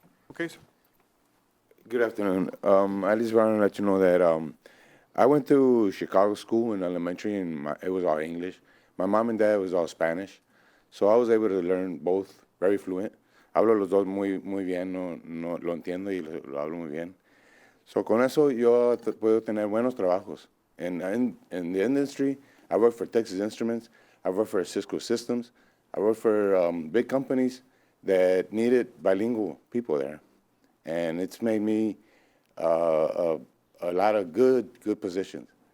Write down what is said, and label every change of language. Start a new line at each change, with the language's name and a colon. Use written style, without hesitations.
English: Okay, sir. Good afternoon. I just want to let you know that I went to Chicago school in elementary, and it was all English. My mom and dad was all Spanish, so I was able to learn both very fluent.
Spanish: Hablo los dos muy bien, no lo entiendo y lo hablo muy bien. So con eso yo puedo tener buenos trabajos.
English: In the industry, I work for Texas Instruments. I work for Cisco Systems. I work for big companies that needed bilingual people there. And it's made me a lot of good positions.